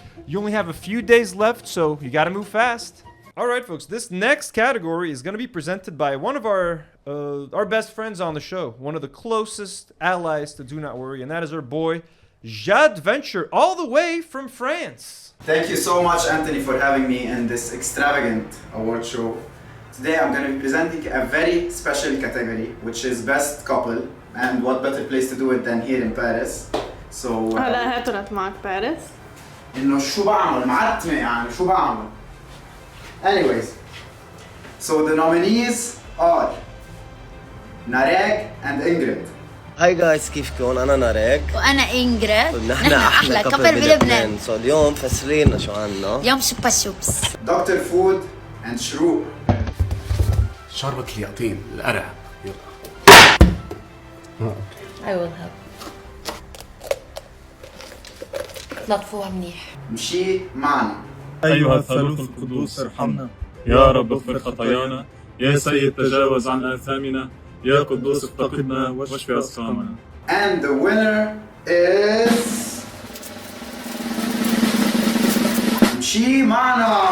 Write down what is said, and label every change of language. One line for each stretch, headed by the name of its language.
English: You only have a few days left, so you gotta move fast. All right, folks, this next category is going to be presented by one of our best friends on the show, one of the closest allies to Do Not Worry, and that is our boy, Jadventure, all the way from France. Thank you so much, Anthony, for having me in this extravagant award show. Today I'm going to be presenting a very special category, which is Best Couple, and what better place to do it than here in Paris. So
Arabic: هلا هاترت معك باريس؟ إنه شو بعمل معتمة يعني شو بعمل.
English: Anyways, so the nominees are Nareg and Ingrid. Hi guys
Arabic: كيفكم؟ أنا ناريك وانا انجريد. نحن أحلى كابل بلبنان. So اليوم فسرينا شو عنا. اليوم شوبا شوبس.
English: Dr. Food and شروق.
Arabic: شربة اليقطين القرع يلا.
English: I will help.
Arabic: لطفوها منيح. مشي معنا. أيها الثالوث القدوس ارحمنا، يا رب اغفر خطايانا، يا سيد تجاوز عن آثامنا، يا قدوس افتقدنا واشفي أسقامنا.
English: And the winner is مشي معنا.